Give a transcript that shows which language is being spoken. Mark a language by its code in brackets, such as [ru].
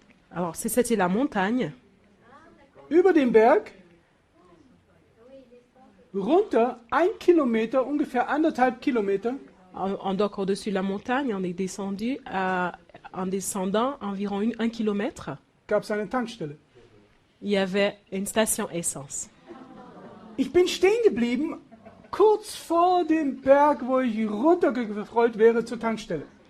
[fr] Alors c'était la montagne. [de] Über dem Berg, runter 1 Kilometer, ungefähr 1,5 Kilometer. [fr] Donc au-dessus de la montagne, on est descendu en descendant environ 1 kilomètre. [de] Gab es eine Tankstelle. [fr] il y avait une station essence. [de] Ich bin stehen geblieben, kurz vor dem Berg, wo ich runtergerollt wäre zur Tankstelle.